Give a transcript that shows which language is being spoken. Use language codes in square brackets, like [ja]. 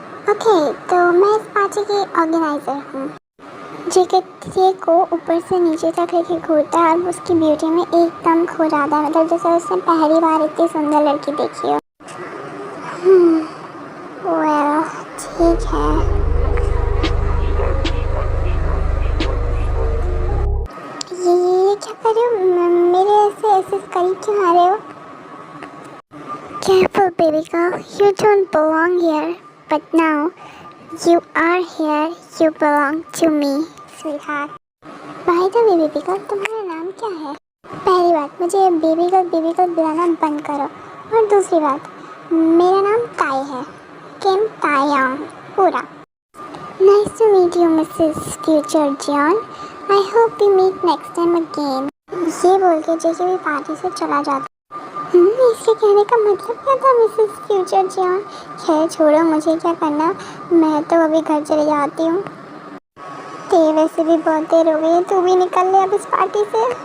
[hi] Okay, तो मैं इस पार्टी की ऑर्गेनाइज़र हूँ, जे को ऊपर से नीचे तक लेके घूरता है और उसकी ब्यूटी में एकदम खो जाता है, मतलब जैसे उसने पहली बार इतनी सुंदर लड़की देखी हो। वेल, ठीक है। ये क्या कर रहे हो? मेरे ऐसे करीब क्यों आ रहे हो? [en] Careful baby girl, you don't belong here, but now you are here, you belong to me, sweetheart. By the way baby girl, [hi] तुम्हारा नाम क्या है? पहली बात, मुझे बेबी गर्ल बुलाना बंद करो, और दूसरी बात, मेरा नाम ताई है, किम तायांग, पूरा। [en] Nice to meet you, Mrs. Future Jion. I hope we meet next time again. [hi] ये बोल के जेके भी पार्टी से चला जाता। इसके कहने का मतलब क्या था मिसेस फ्यूचर जियोन? खैर छोड़ो, मुझे क्या करना, मैं तो अभी घर चले जाती हूँ। ते वैसे भी बहुत देर हो गई, तू भी निकल ले अब इस पार्टी से।